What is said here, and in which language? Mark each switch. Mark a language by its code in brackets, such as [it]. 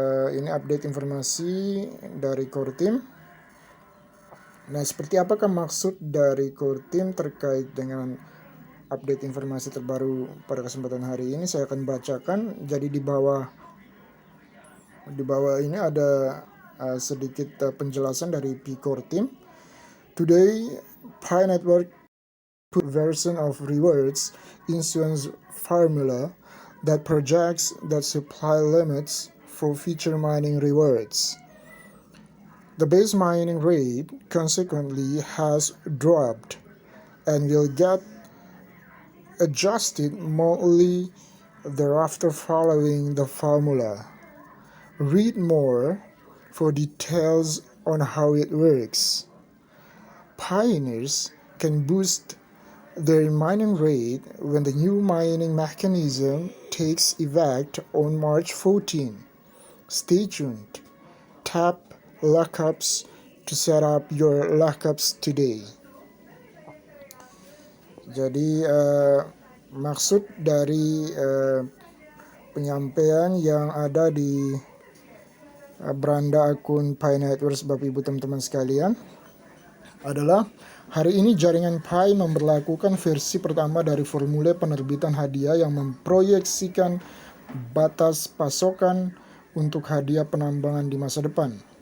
[id] Ini update informasi dari core team. Nah, seperti apakah maksud dari core team terkait dengan update informasi terbaru pada kesempatan hari ini? Saya akan bacakan. Jadi di bawah ini ada sedikit penjelasan dari Pi Core Team. [en] Today, Pi Network put version of rewards issuance formula that projects the supply limits for future mining rewards. The base mining rate consequently has dropped and will get adjusted monthly thereafter following the formula. Read more for details on how it works. Pioneers can boost their mining rate when the new mining mechanism takes effect on March 14. Stay tuned. Tap lockups to set up your lockups today. [id] Jadi maksud dari penyampaian yang ada di beranda akun Pi Network Bapak Ibu teman-teman sekalian adalah hari ini jaringan Pi memberlakukan versi pertama dari formula penerbitan hadiah yang memproyeksikan batas pasokan untuk hadiah penambangan di masa depan.